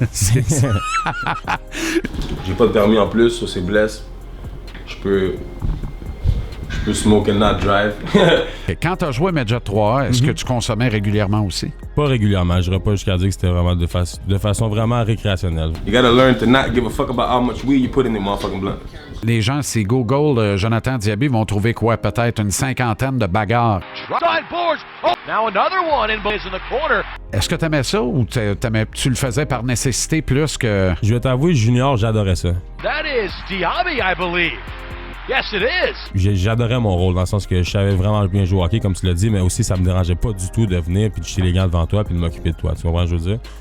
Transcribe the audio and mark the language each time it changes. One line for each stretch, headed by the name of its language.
French: C'est ça. J'ai pas de permis en plus, ça c'est blesse. Je peux
English: smoke and not drive.
French: Et quand t'as joué Midget 3, est-ce que tu consommais régulièrement aussi? Pas régulièrement, je dirais pas jusqu'à dire que c'était vraiment de façon vraiment récréationnelle.
English: You gotta learn to not give a fuck about how much weed you put in the motherfucking blunt.
French: Les gens, s'ils google Jonathan Diaby, vont trouver quoi? Peut-être une 50aine de bagarres.
English: Side boards. Oh, now another one in the corner.
French: Est-ce que t'aimais ça ou tu le faisais par nécessité plus que... Je vais t'avouer, junior, j'adorais ça.
English: That is Diaby, I believe. Yes, it is.
French: J'adorais mon rôle dans le sens que je savais vraiment bien jouer au hockey, comme tu l'as dit, mais aussi ça me dérangeait pas du tout de venir puis de jeter les gants devant toi puis de m'occuper de toi. Tu comprends ce que je veux dire?